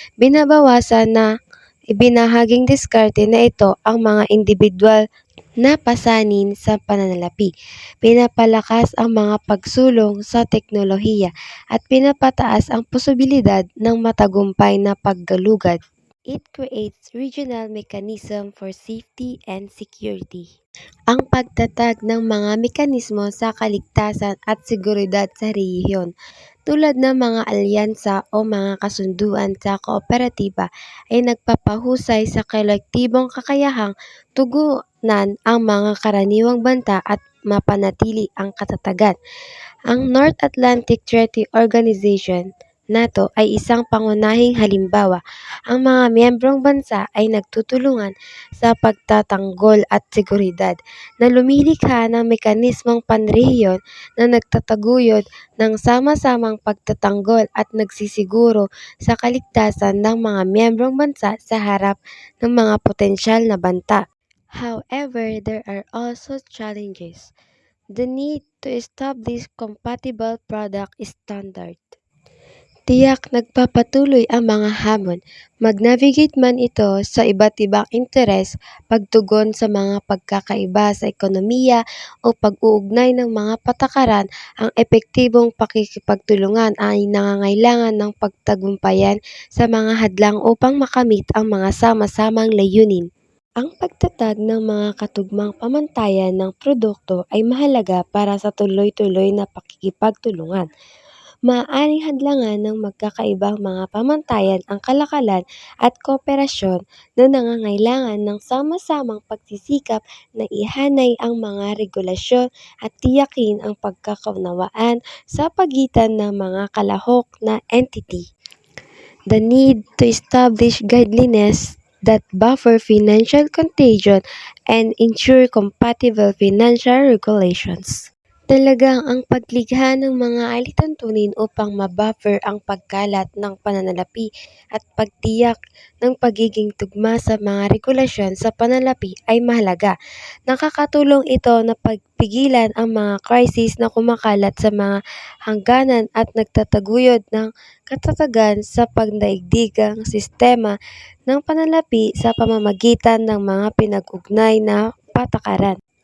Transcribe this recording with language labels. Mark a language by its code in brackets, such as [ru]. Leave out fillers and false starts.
[tl] Binabawasan na ibinahaging diskarte na ito ang mga individual na pasanin sa pananalapi, pinapalakas ang mga pagsulong sa teknolohiya at pinapataas ang posibilidad ng matagumpay na paggalugad. [en] It creates regional mechanism for safety and security. [tl] Ang pagtatag ng mga mekanismo sa kaligtasan at seguridad sa rehiyon, tulad ng mga alyansa o mga kasunduan sa kooperatiba, ay nagpapahusay sa kolektibong kakayahang tugunan ang mga karaniwang banta at mapanatili ang katatagan. Ang North Atlantic Treaty Organization, NATO, ay isang pangunahing halimbawa. Ang mga miyembrong bansa ay nagtutulungan sa pagtatanggol at seguridad na lumilikha ng mekanismong panrehiyon na nagtataguyod ng sama-samang pagtatanggol at nagsisiguro sa kaligtasan ng mga miyembrong bansa sa harap ng mga potensyal na banta. [en] However, there are also challenges. The need to establish compatible product standard. [tl] Tiyak nagpapatuloy ang mga hamon, mag-navigate man ito sa iba't ibang interes, pagtugon sa mga pagkakaiba sa ekonomiya o pag-uugnay ng mga patakaran, ang epektibong pakikipagtulungan ay nangangailangan ng pagtagumpayan sa mga hadlang upang makamit ang mga sama-samang layunin. Ang pagtatag ng mga katugmang pamantayan ng produkto ay mahalaga para sa tuloy-tuloy na pakikipagtulungan. Maaaring hadlangan ng magkakaibang mga pamantayan ang kalakalan at kooperasyon na nangangailangan ng sama-samang pagsisikap na ihanay ang mga regulasyon at tiyakin ang pagkakaunawaan sa pagitan ng mga kalahok na entity. [en] The need to establish guidelines that buffer financial contagion and ensure compatible financial regulations. [tl] Talagang ang paglikha ng mga alituntunin upang mabuffer ang pagkalat ng pananalapi at pagtiyak ng pagiging tugma sa mga regulasyon sa pananalapi ay mahalaga. Nakakatulong ito na pagpigilan ang mga krisis na kumakalat sa mga hangganan at nagtataguyod ng katatagan sa pandaigdigang sistema ng pananalapi sa pamamagitan ng mga pinag-ugnay na patakaran.